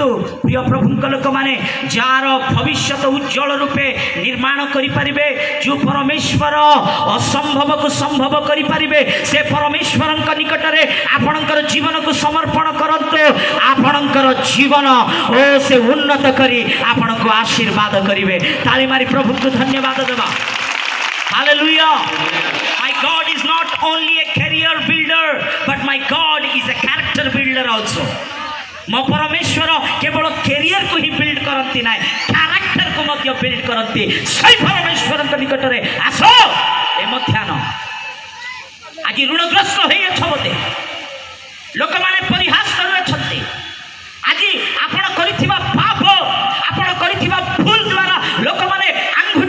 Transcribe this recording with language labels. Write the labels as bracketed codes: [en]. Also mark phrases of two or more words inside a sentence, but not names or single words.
[or] ପ୍ରିୟ ପ୍ରଭୁଙ୍କ ଲୋକମାନେ ଯାହାର ଭବିଷ୍ୟତ ଉଜ୍ଜଳ ରୂପେ ନିର୍ମାଣ କରିପାରିବେ ଯେଉଁ ପରମେଶ୍ୱର ଅସମ୍ଭବକୁ ସମ୍ଭବ କରିପାରିବେ ସେ ପରମେଶ୍ୱରଙ୍କ ନିକଟରେ ଆପଣଙ୍କର ଜୀବନକୁ ସମର୍ପଣ କରନ୍ତୁ ଆପଣଙ୍କର ଜୀବନ ଓ ସେ ଉନ୍ନତ କରି ଆପଣଙ୍କୁ ଆଶୀର୍ବାଦ କରିବେ ତାଳି ମାରି ପ୍ରଭୁଙ୍କୁ ଧନ୍ୟବାଦ ଦେବା Hallelujah. [en] My God is not only a career builder, but my God is a character builder also. [or] ମୋ ପରମେଶ୍ୱର କେବଳ କ୍ୟାରିୟର କୁ ହିଁ ବିଲ୍ଡ କରନ୍ତି ନାହିଁ କ୍ୟାରେକ୍ଟର କୁ ମଧ୍ୟ ବିଲ୍ଡ କରନ୍ତି ସେଇ ପରମେଶ୍ୱରଙ୍କ ନିକଟରେ ଆସ ଏ ମଧ୍ୟାହ୍ନ ଆଜି ଋଣଗ୍ରସ୍ତ ହୋଇଅଛ ବୋଧେ ଲୋକମାନେ ପରିହାସ କରୁଅଛନ୍ତି ଆଜି ଆପଣ କରିଥିବା ପାପ ଆପଣ କରିଥିବା ଭୁଲ ଦ୍ୱାରା ଲୋକମାନେ ଆଙ୍ଗୁଠି